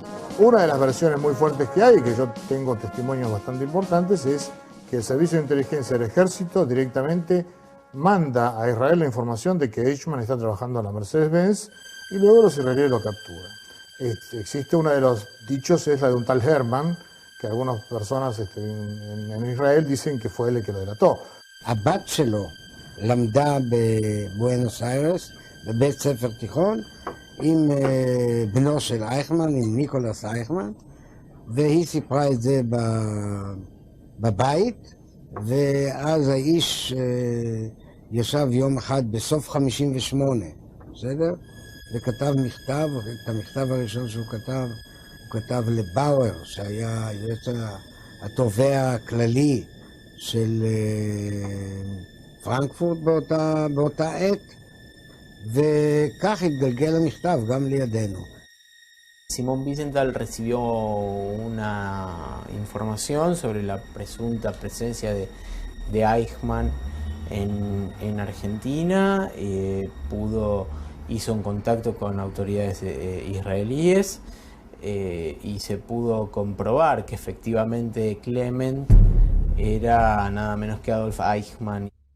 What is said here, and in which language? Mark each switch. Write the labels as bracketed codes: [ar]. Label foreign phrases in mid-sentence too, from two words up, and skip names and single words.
[es] Una de las versiones muy fuertes que hay, y que yo tengo testimonios bastante importantes, es que el Servicio de Inteligencia del Ejército directamente manda a Israel la información de que Eichmann está trabajando en la Mercedes-Benz y luego los israelíes lo capturan. Existe uno de los dichos, es la de un tal Herman, que algunas personas en Israel dicen que fue él el que lo delató. [he] הבת שלו למדה בבואנוס איירס לבית ספר תיכון עם בנו של אייכמן, עם ניקולס אייכמן, והיא סיפרה את זה בבית, ואז האיש ישב יום אחד בסוף 58, בסדר? וכתב מכתב, את המכתב הראשון שהוא כתב, הוא כתב לבאואר, שהיה התובע הכללי של פרנקפורט באותה עת, וכך התגלגל המכתב גם לידינו. [es] Simón Wiesenthal recibió una información sobre la presunta presencia de Eichmann en Argentina, hizo un contacto con autoridades israelíes y se pudo comprobar que efectivamente Clement era nada menos que Adolf Eichmann.